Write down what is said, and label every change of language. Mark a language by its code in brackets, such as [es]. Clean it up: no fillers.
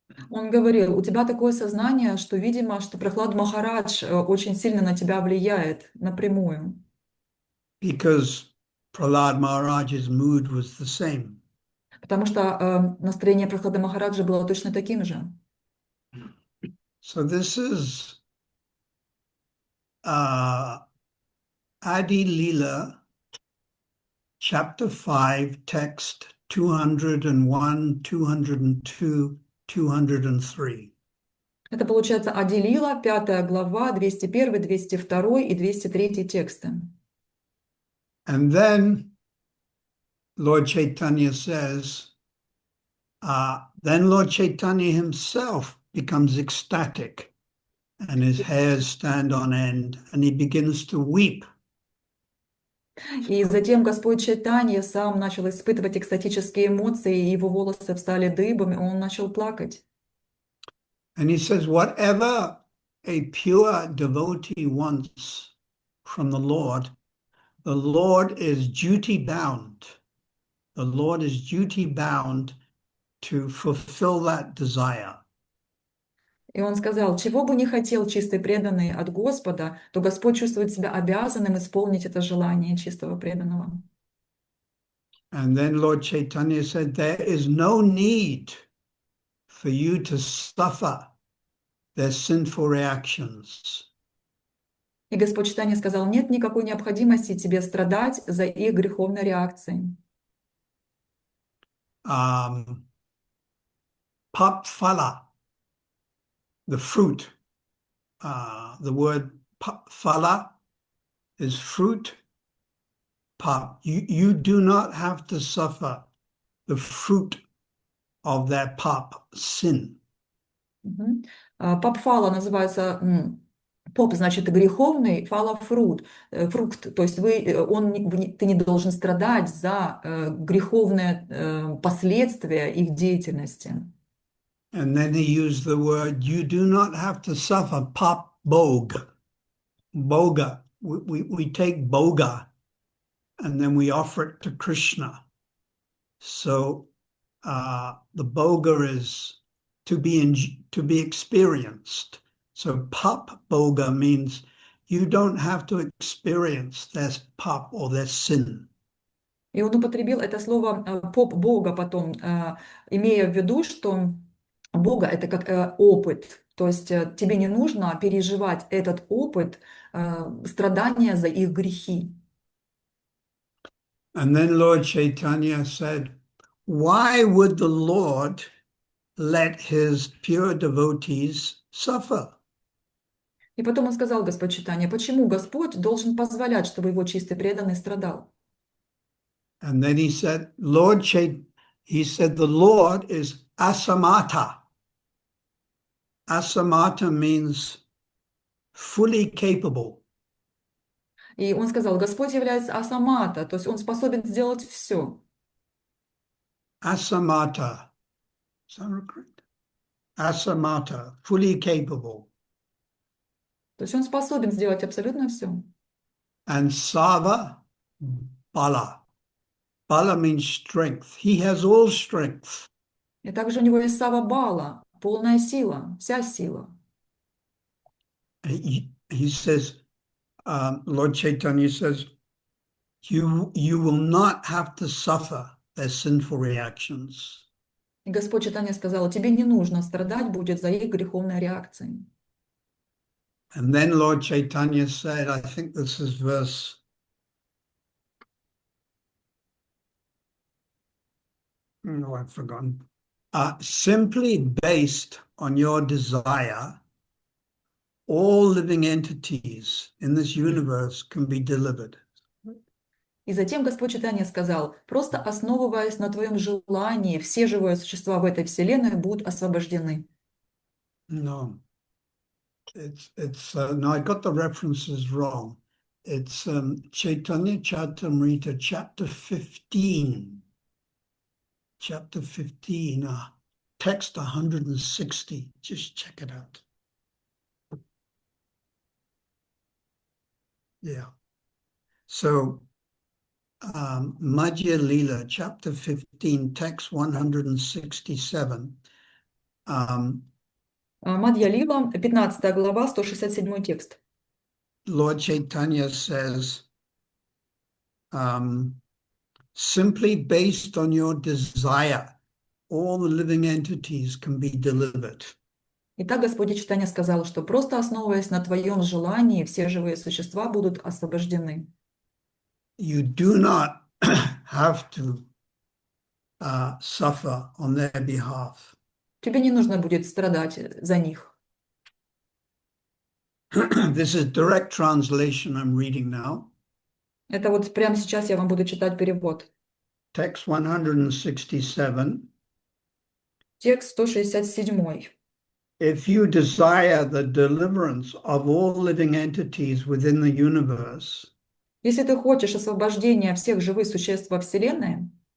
[ru] Он говорил: у тебя такое сознание, что, видимо, что Прахлад Махарадж очень сильно на тебя влияет напрямую. [en] Because Prahlad Maharaj's mood was the same. [ru] Потому что настроение Прахлада Махараджа было точно таким же. [en] So this is Adi Lila, chapter 5, text 201, 202, 203. [ru] Это получается Ади Лила, 5 глава, 201, 202 и 203 тексты. [en] And then Lord Chaitanya says, then Lord Chaitanya himself becomes ecstatic and his hairs stand on end and he begins to weep. [ru] И затем Господь Чайтанья сам начал испытывать экстатические эмоции, и его волосы встали дыбом, и он начал плакать. [en] And he says, whatever a pure devotee wants from the Lord is duty bound. The Lord is duty bound to fulfill that desire. [ru] И он сказал: чего бы не хотел чистый преданный от Господа, то Господь чувствует себя обязанным исполнить это желание чистого преданного. [en] And then Lord Chaitanya said, there is no need for you to suffer their sinful reactions. [ru] И Господь Чайтанья сказал, нет никакой необходимости тебе страдать за их греховной реакцией. [en] Pap phala, the fruit. The word phala is fruit. Pap. You do not have to suffer the fruit of their pap, sin. Мгм. [ru] Пап фала называется, поп значит греховный, фала фрукт, фрукт, то есть ты не должен страдать за греховные последствия их деятельности. [en] And then he used the word, you do not have to suffer pap bog. Boga. We take boga and then we offer it to Krishna. So the boga is to be experienced. So pap boga means you don't have to experience their pap or their sin. [ru] И он употребил это слово поп Бога потом, имея в виду, что Бога это как опыт. То есть тебе не нужно переживать этот опыт страдания за их грехи. [en] And then Lord Chaitanya said, why would the Lord let his pure devotees suffer? [ru] И потом он сказал, Господь Чайтанья, почему Господь должен позволять, чтобы его чистый преданный страдал? [en] And then he said, he said, the Lord is asamata. Asamata means fully capable. [ru] И он сказал, Господь является асамата, то есть он способен сделать все. [en] Asamata. Is that correct? Asamata, fully capable. [ru] То есть он способен сделать абсолютно все. [en] And Sava Bala. Bala means strength. He has all strength. [ru] И также у него есть сава бала, полная сила, вся сила. [en] He says, Lord Chaitanya says, you will not have to suffer their sinful reactions. [ru] И Господь Чайтанья сказал, тебе не нужно страдать будет за их греховной реакцией. [en] And then Lord Chaitanya said, I think this is verse, no, I've forgotten. Simply based on your desire, all living entities in this universe can be delivered. [ru] И затем Господь Чайтанья сказал, просто основываясь на твоем желании, все живые существа в этой вселенной будут освобождены. [en] No, no, I got the references wrong. It's Chaitanya Charitamrita, chapter 15. Chapter 15, text 160. Just check it out. Yeah. So, Madhya Lila, chapter 15, text 167. [ru] Мадья Лила, 15 глава, 167 текст. [en] Lord Chaitanya says, simply based on your desire, all the living entities can be delivered. [ru] Итак, Господь Чайтанья сказал, что просто основываясь на твоем желании, все живые существа будут освобождены. [en] You do not have to suffer on their behalf. [ru] Тебе не нужно будет страдать за них. [en] This is direct translation I'm reading now. [ru] Это вот прямо сейчас я вам буду читать перевод. [en] Text 167. [ru] Текст 167. [en] If you desire the deliverance of all living entities within the universe, [ru] Если ты хочешь освобождения всех живых существ во Вселенной,